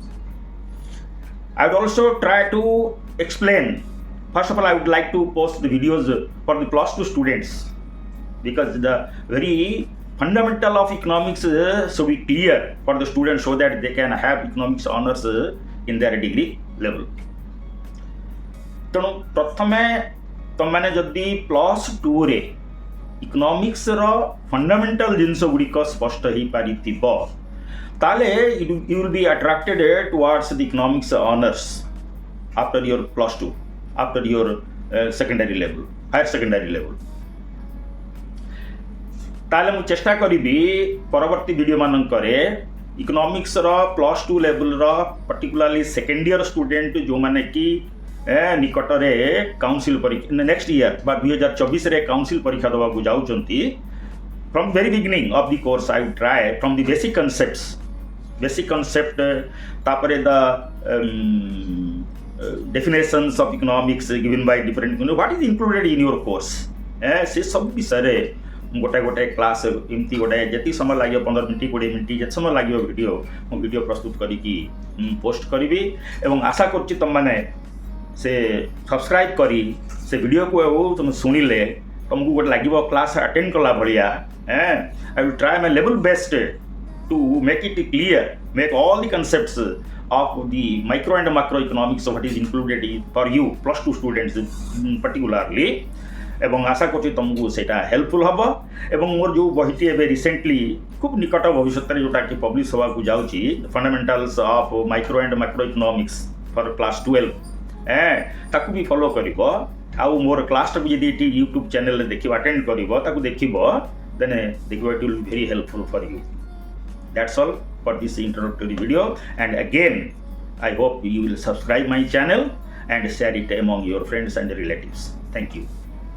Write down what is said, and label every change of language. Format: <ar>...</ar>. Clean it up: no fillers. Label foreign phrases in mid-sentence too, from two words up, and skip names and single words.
<en>I would also try to explain. First of all, I would like to post the videos for the plus 2 students, because the very fundamental of economics should be clear for the students so that they can have economics honors in their degree level.</en> <or>ତେଣୁ ପ୍ରଥମେ ତମମାନେ ଯଦି ପ୍ଲସ୍ 2ରେ ଇକୋନୋମିକ୍ସର ଫଣ୍ଡାମେଣ୍ଟାଲ ଜିନିଷ ଗୁଡ଼ିକ ସ୍ପଷ୍ଟ ହେଇପାରିଥିବ, ତାହେଲେ</or> <en>you will be attracted towards the economics honors after your plus 2, after your secondary level, higher secondary level.</en> <or>ତାହେଲେ ମୁଁ ଚେଷ୍ଟା କରିବି ପରବର୍ତ୍ତୀ ଭିଡ଼ିଓ ମାନଙ୍କରେ ଇକୋନୋମିକ୍ସର</or> <en>plus 2 levelr particularly second year student</en> <or>ଯେଉଁମାନେ କି ନିକଟରେ କାଉନସିଲ୍ ପରୀକ୍ଷା</or> <en>next year</en> <or>ବା 2024ରେ କାଉନସିଲ୍ ପରୀକ୍ଷା ଦେବାକୁ ଯାଉଛନ୍ତି,</or> <en>from very beginning of the course I will try from the basic concept, ତାପରେ the definitions of economics given by different, what is included in your course,</en> <or>ସେ ସବୁ ବିଷୟରେ ଗୋଟେ କ୍ଲାସ୍ ଏମିତି ଯେତିକି ସମୟ ଲାଗିବ 15 ମିନିଟ୍ 20 ମିନିଟ୍ ଯେତେ ସମୟ ଲାଗିବ ମୁଁ ଭିଡ଼ିଓ ପ୍ରସ୍ତୁତ କରିକି ପୋଷ୍ଟ କରିବି। ଏବଂ ଆଶା କରୁଛି ତୁମମାନେ ସେ ସବସ୍କ୍ରାଇବ୍ କରି ସେ ଭିଡ଼ିଓକୁ ତୁମେ ଶୁଣିଲେ ତୁମକୁ ଗୋଟେ ଲାଗିବ</or> <en>class attend</en> <or>କଲା ଭଳିଆ।</or> <en>I will try my level best to make it clear, make all the concepts of the micro and macroeconomics what is included for you plus 2 students particularly,</en> <bn>এবং আশা করছি</bn> <or>ତୁମକୁ ସେଇଟା ହେଲ୍ପଫୁଲ୍ ହେବ। ଏବଂ ମୋର ଯେଉଁ ବହିଟି ଏବେ ରିସେଣ୍ଟଲି ଖୁବ୍ ନିକଟ ଭବିଷ୍ୟତରେ ଯେଉଁଟାକି ପବ୍ଲିଶ ହେବାକୁ ଯାଉଛି, ଫଣ୍ଡାମେଣ୍ଟାଲ୍ସ ଅଫ୍ ମାଇକ୍ରୋ ଆଣ୍ଡ ମାକ୍ରୋ ଇକୋନୋମିକ୍ସ ଫର୍ କ୍ଲାସ୍ 12, ତାକୁ ବି ଫଲୋ କରିବ। ଆଉ ମୋର କ୍ଲାସ୍ଟାକୁ ଯଦି ଏଠି</or> <en>YouTube channelre</en> <or>ଦେଖିବ, ଆଟେଣ୍ଡ କରିବ, ତାକୁ ଦେଖିବ, ଦେନ୍ ଦେଖିବ</or> <en>it will very helpful for you. That's all for this introductory video, and again I hope you will subscribe my channel and share it among your friends and relatives. Thank you.</en>